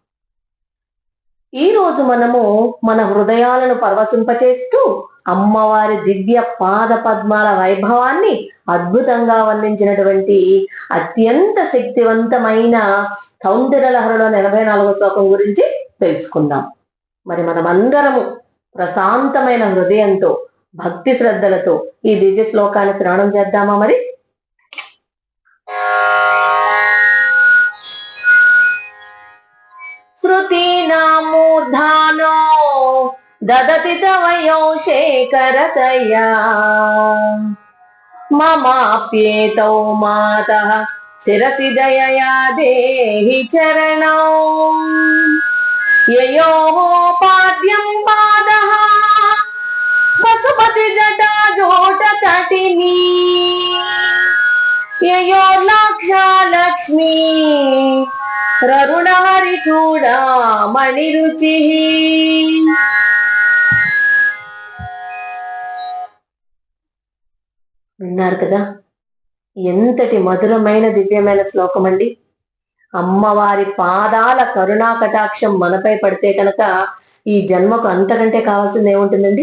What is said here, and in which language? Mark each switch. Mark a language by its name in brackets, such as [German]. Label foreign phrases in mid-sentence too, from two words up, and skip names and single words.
[Telugu] ఈ రోజు మనము మన హృదయాలను పరవశింపచేస్తూ అమ్మవారి దివ్య పాద పద్మాల వైభవాన్ని అద్భుతంగా వర్ణించినటువంటి అత్యంత శక్తివంతమైన సౌందర్యలహరిలో 84వ శ్లోకం గురించి తెలుసుకుందాం. మరి మనమందరము ప్రశాంతమైన హృదయంతో భక్తి శ్రద్ధలతో ఈ దివ్య శ్లోకాన్ని శ్రవణం చేద్దామా? [Sanskrit] మరి श्रुतीनामूर्धानो ददति तवयो शेखरतया ममाप्येतौ मातः शिरसि दयया देहि चरणौ ययोः पाद्यं पादः पशुपति जटा जोटतटिनी ययोर्लाक्षा लक्ष्मी రరుణహరి చూడామణి రుచి. [Telugu] విన్నారు కదా, ఎంతటి మధురమైన దివ్యమైన శ్లోకం అండి. అమ్మవారి పాదాల కరుణా కటాక్షం మనపై పడితే కనుక ఈ జన్మకు అంతకంటే కావాల్సింది ఏముంటుందండి?